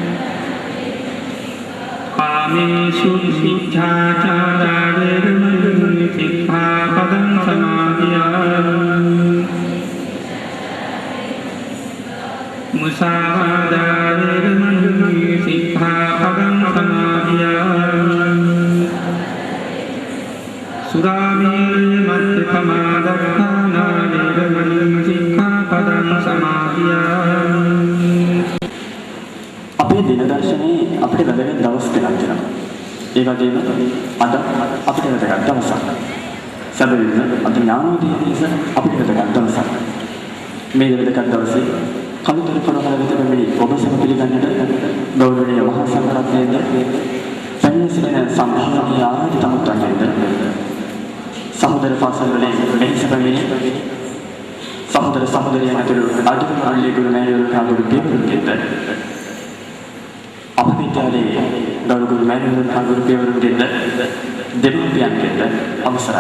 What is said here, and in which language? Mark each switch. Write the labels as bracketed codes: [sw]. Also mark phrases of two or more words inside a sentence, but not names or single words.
[pi] කාමේසු මිච්ඡාචාරා වේරමණී සික්ඛාපදං සමාදියාමි මුසාවාදා වේරමණී සික්ඛාපදං සමාදියාමි සුරාමේරය මත්ථකමා දක්ඛානා වේරමණී සික්ඛාපදං සමාදියාමි [si] අපේ දින දර්ශනයේ අපිට වැදගත් දවස් දෙකක් තියෙනවා. ඒ වගේම අද අපිට වැදගත් දවසක්. සැබවින්ම අද ඥානෝදය දිවස අපිට වැදගත් දවසක්. මේ වැදගත් දවසේ කලුතර පොළොන්නරුව වෙත පැමිණි ඔබ සැම පිළිගන්නට ගෞරවනීය මහා සංඝරත්නයේද පැමිණ සිටින සම්භාවනීය ආරාධිත මුත්තන්ගෙන්ද සහෝදර පාසල් වලින් මෙහි පැමිණි සහෝදර සහෝදරියන් ඇතුළු අධික මණ්ඩලයේ ගුරුමෑණිවරු හා ගුරු පියවරුන්ගෙන්ද අප විද්‍යාලයේ ගෞරව මෑණිවරුන් හා ගුරු පියවරුන්ගෙන්ද දෙමව්පියන්ගෙන්ද අවසරයි.